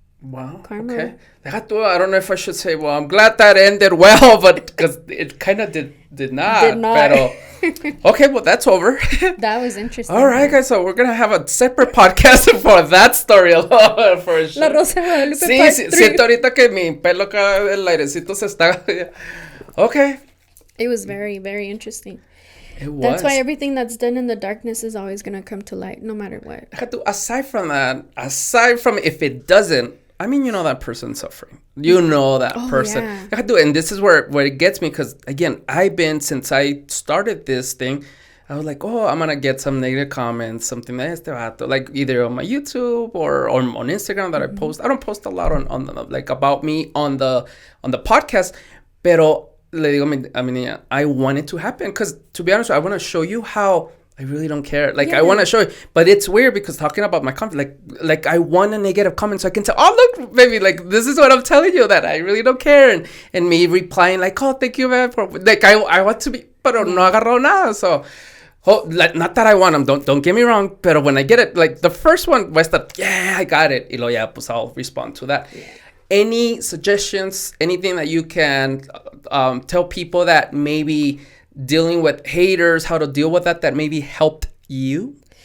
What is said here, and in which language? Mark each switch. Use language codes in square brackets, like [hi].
[en] Wow. Karma. Okay. I don't know if I should say, well, I'm glad that ended well, but because it kind of did not. [es] Pero, [en] okay, well, that's over. That was interesting. All right, guys, so we're going to have a separate podcast for that story alone, for sure. [es] La Rosa de Guadalupe Sí, siento ahorita que mi pelo acá, el airecito se está... [en] Okay. It was very, very interesting. It was. That's why everything that's done in the darkness is always going to come to light, no matter what. Aside from if it doesn't, I mean, that person's suffering. That person. Yeah. And this is where it gets me, because, again, since I started this thing, I was like, I'm going to get some negative comments, something like either on my YouTube or on Instagram that I post. I don't post a lot on like about me on the podcast, [es] pero le digo a mi niña, [en] I want it to happen, because, to be honest, I want to show you how I really don't care. Like, I want to show you. But it's weird, because talking about my conflict, like I want a negative comment so I can tell, look, baby, like, this is what I'm telling you, that I really don't care. And me replying like, thank you, man. Like, I want to be, [es] pero no agarró nada. [en] So, like, not that I want them. Don't get me wrong. But when I get it, like, the first one, I start, I got it. [es] Y luego pues [en] I'll respond to that. Yeah. Any suggestions, anything that you can tell people that maybe dealing with haters, how to deal with that maybe helped you?